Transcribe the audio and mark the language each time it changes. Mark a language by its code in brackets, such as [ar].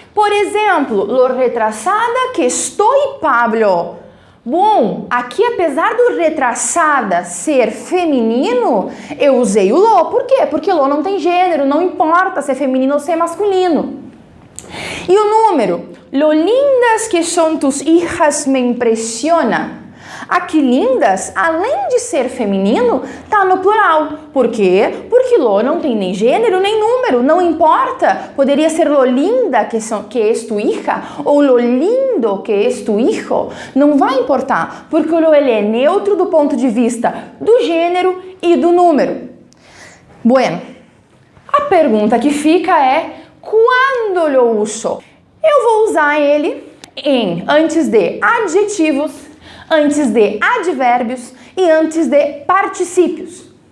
[pt] Por exemplo, [es] lo retrasada que [pt] estou, Pablo. Bom, aqui apesar do retrasada ser feminino, eu usei o lo. Por quê? Porque lo não tem gênero, não importa se é feminino ou se é masculino. E o número? [es] Lo lindas que son tus hijas me impressiona. [pt] Aqui lindas, além de ser feminino, tá no plural. Por quê? Porque lo não tem nem gênero nem número, não importa. Poderia ser [es] lo linda que es tu hija [pt] ou [es] lo lindo que es tu hijo. [pt] Não vai importar, porque o lo ele é neutro do ponto de vista do gênero e do número. [es] Bueno, [pt] a pergunta que fica é, quando lo uso? Eu vou usar ele antes de adjetivos, antes de advérbios e antes de particípios.